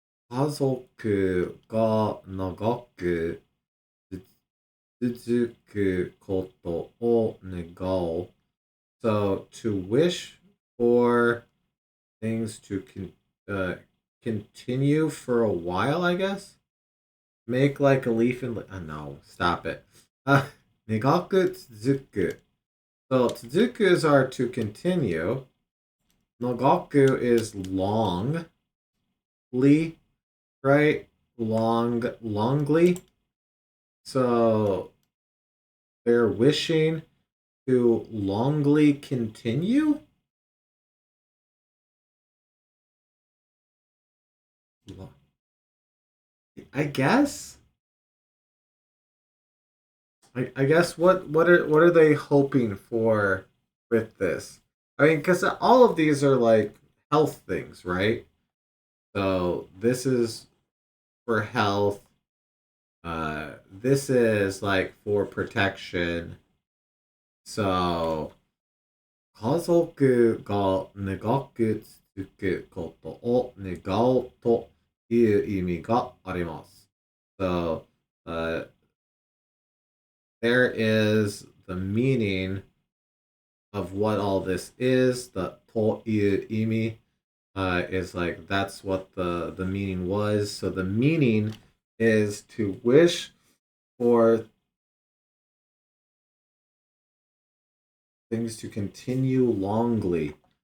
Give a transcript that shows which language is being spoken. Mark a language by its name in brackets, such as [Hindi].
[Japanese] 家族が長く続くことを願う. [English] So to wish for things to continue for a while, I guess. Make like a leaf and no, stop it. Negaku tsuzuku. So tsuzukus are to continue. Nagaku is longly, right? Longly. So they're wishing to longly continue? I guess. I guess what are they hoping for with this? I mean, because all of these are like health things, right? So this is for health. This is like for protection. So [Japanese] 家族が長く続くことを願うという意味があります。 [English] So, there is the meaning of what all this is. The という意味 is like that's what the meaning was. So the meaning is to wish for things to continue longly.